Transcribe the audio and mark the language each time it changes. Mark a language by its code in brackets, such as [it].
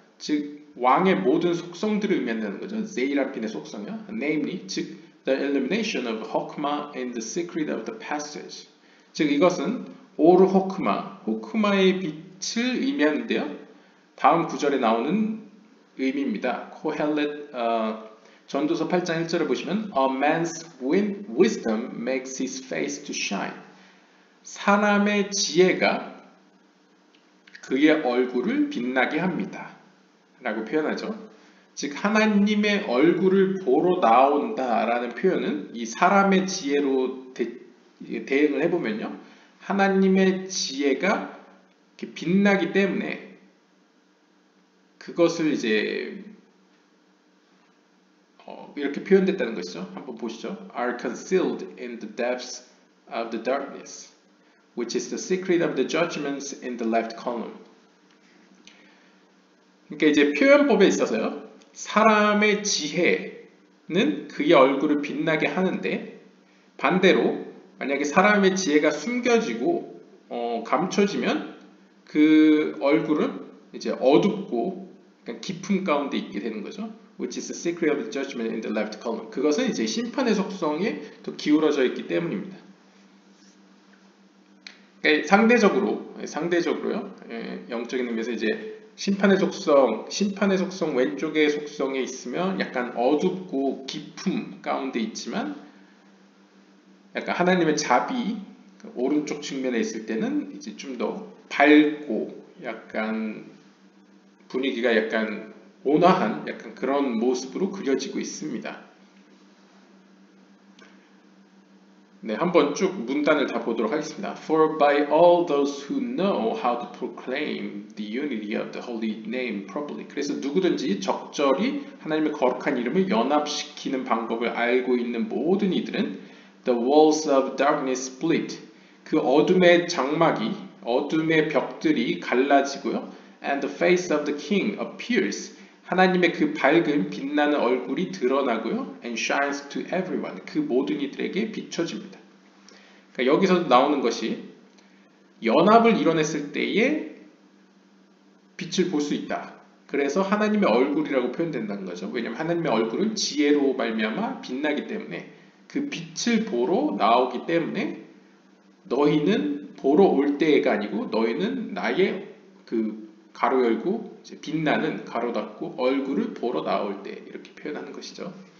[ko] 즉 왕의 모든 속성들을 의미한다는 거죠. 제이라핀의 속성이요. [en] Namely, [ko] 즉 [en] the illumination of Hokmah and the secret of the passage. [ko] 즉 이것은 오르 호크마의 빛을 의미하는데요. 다음 구절에 나오는 의미입니다. 코헬렛 전도서 8장 1절을 보시면 [en] A man's wisdom makes his face to shine. [ko] 사람의 지혜가 그의 얼굴을 빛나게 합니다. 라고 표현하죠. 즉 하나님의 얼굴을 보러 나온다 라는 표현은 이 사람의 지혜로 대응을 해보면요. 하나님의 지혜가 이렇게 빛나기 때문에 그것을 이제 이렇게 표현됐다는 것이죠. 한번 보시죠. [en] Are concealed in the depths of the darkness, which is the secret of the judgments in the left column. [ko] 그러니까 이제 표현법에 있어서요. 사람의 지혜는 그의 얼굴을 빛나게 하는데 반대로 만약에 사람의 지혜가 숨겨지고 감춰지면 그 얼굴은 이제 어둡고 깊음 가운데 있게 되는 거죠. [en] Which is the secret of the judgment in the left column. [ko] 그것은 이제 심판의 속성에 더 기울어져 있기 때문입니다. 그러니까 상대적으로요. 영적인 의미에서 이제 심판의 속성 왼쪽의 속성에 있으면 약간 어둡고 깊음 가운데 있지만 약간 하나님의 자비 오른쪽 측면에 있을 때는 이제 좀 더 밝고 약간 분위기가 약간 온화한 약간 그런 모습으로 그려지고 있습니다. 네, 한번 쭉 문단을 다 보도록 하겠습니다. [en] For by all those who know how to proclaim the unity of the holy name properly. [ko] 그래서 누구든지 적절히 하나님의 거룩한 이름을 연합시키는 방법을 알고 있는 모든 이들은 [en] the walls of darkness split. [ko] 그 어둠의 장막이, 어둠의 벽들이 갈라지고요. [en] And the face of the king appears. [ko] 하나님의 그 밝은 빛나는 얼굴이 드러나고요. [en] And shines to everyone. [ko] 그 모든 이들에게 비춰집니다. 그러니까 여기서 나오는 것이 연합을 이뤄냈을 때에 빛을 볼 수 있다. 그래서 하나님의 얼굴이라고 표현된다는 거죠. 왜냐하면 하나님의 얼굴은 지혜로 말미암아 빛나기 때문에 그 빛을 보러 나오기 때문에 너희는 보러 올 때가 아니고 너희는 나의 그 가로 열고 이제 빛나는 가로 닫고 얼굴을 보러 나올 때 이렇게 표현하는 것이죠.